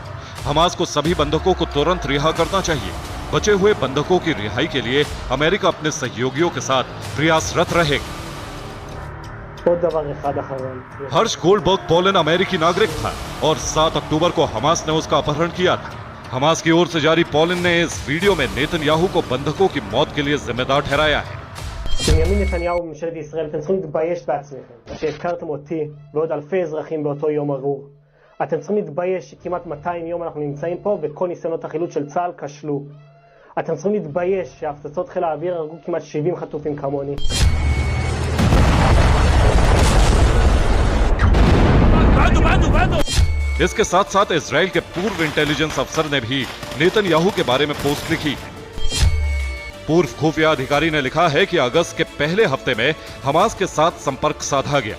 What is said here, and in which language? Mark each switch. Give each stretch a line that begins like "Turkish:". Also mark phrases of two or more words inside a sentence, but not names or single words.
Hindi: हमास को सभी बंधकों को तुरंत रिहा करना चाहिए। बचे हुए बंधकों की रिहाई के लिए अमेरिका अपने सहयोगियों के साथ प्रयासरत रहेगा। हर्ष गोल्डबर्ग पोलेन अमेरिकी नागरिक था और 7 अक्टूबर को हमास ने उसका अपहरण किया था। हमास की ओर से जारी पोलेन ने इस वीडियो में नेतन्याहू को बंधकों की मौत के लिए जिम्मेदार ठहराया है।
Hebrew: בנימין נתניהו וממשלת ישראל, אתם צריכים להתבייש בעצמכם שהפקרתם אותי ועוד אלפי אזרחים באותו יום ארור. אתם צריכים להתבייש שכמעט 200 יום אנחנו נמצאים פה וכל ניסיונות החילוץ של צה"ל כשלו. אתם צריכים להתבייש שהפצצות חיל האוויר הרגו כמעט 70 חטופים כמוני.
Hindi: इसके साथ साथ इजराइल के पूर्व
English: intelligence officer
Hindi: ने भी नेतन्याहू के बारे में पोस्ट लिखी। पूर्व खुफिया अधिकारी ने लिखा है कि अगस्त के पहले हफ्ते में हमास के साथ संपर्क साधा गया।